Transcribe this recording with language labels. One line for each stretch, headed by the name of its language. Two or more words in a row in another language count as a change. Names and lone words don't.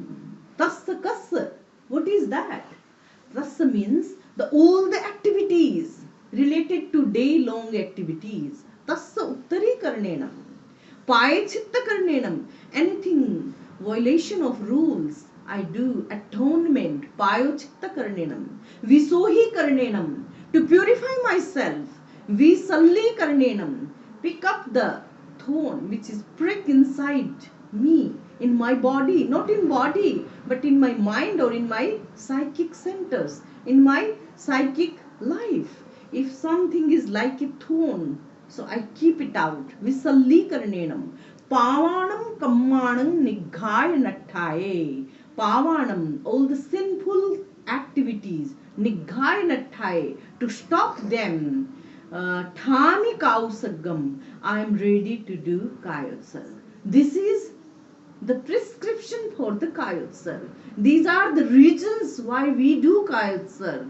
Prakrit languages: Tassa Kassa.
English: What is that? Tassa means all the activities related to day-long activities.
Prakrit languages: Tassa Uttari Karanenam. Payachitta Karanenam.
English: Anything, violation of rules, I do atonement,
Prakrit languages: payochitta karanenam, visohi karanenam,
English: to purify myself,
Prakrit languages: visalli karanenam,
English: pick up the thorn which is prick inside me, in my body, not in body, but in my mind or in my psychic centers, in my psychic life. If something is like a thorn, so I keep it out,
Prakrit languages: visalli karanenam. Pavanam kammanam nighaya nattaye. Pavanam,
English: all the sinful activities,
Prakrit languages: nighaya nattaye,
English: to stop them.
Prakrit languages: Thami kausagam,
English: I am ready to do kayotsal. This is the prescription for the kayotsal. These are the reasons why we do kayotsal.